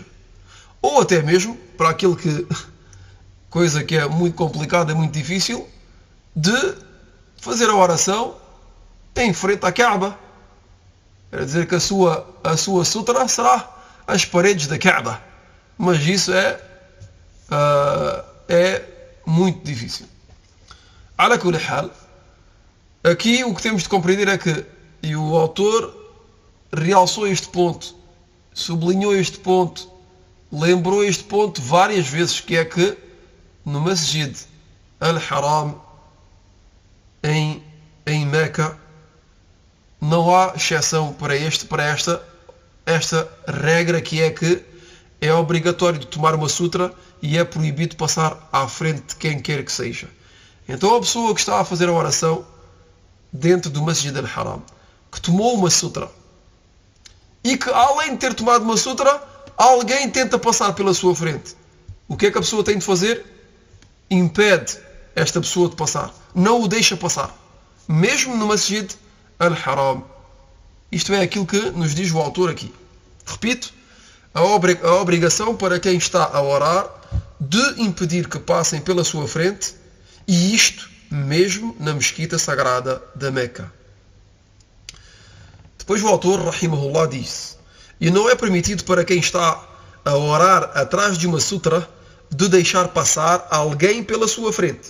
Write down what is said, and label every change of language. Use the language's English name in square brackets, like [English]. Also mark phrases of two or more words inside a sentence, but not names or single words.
[Portuguese] Ou até mesmo, para aquele coisa que é muito complicada, é muito difícil, de fazer a oração em frente à Kaaba. Quer dizer que a sua sutra será as paredes da Kaaba. Mas isso é muito difícil. [Arabic] على كل حال, [Portuguese] aqui o que temos de compreender é que, e o autor realçou este ponto, sublinhou este ponto, lembrou este ponto várias vezes, que é que no Masjid Al-Haram em Meca não há exceção para esta regra, que é que é obrigatório de tomar uma sutra e é proibido passar à frente de quem quer que seja. Então a pessoa que está a fazer a oração dentro do Masjid al-Haram, que tomou uma sutra, e que além de ter tomado uma sutra, alguém tenta passar pela sua frente, o que é que a pessoa tem de fazer? Impede esta pessoa de passar, não o deixa passar, mesmo no Masjid al-Haram. Isto é aquilo que nos diz o autor aqui. Repito, a obrigação para quem está a orar de impedir que passem pela sua frente, e isto mesmo na mesquita sagrada da Meca. Depois o autor, rahimahullah, disse: e não é permitido para quem está a orar atrás de uma sutra de deixar passar alguém pela sua frente.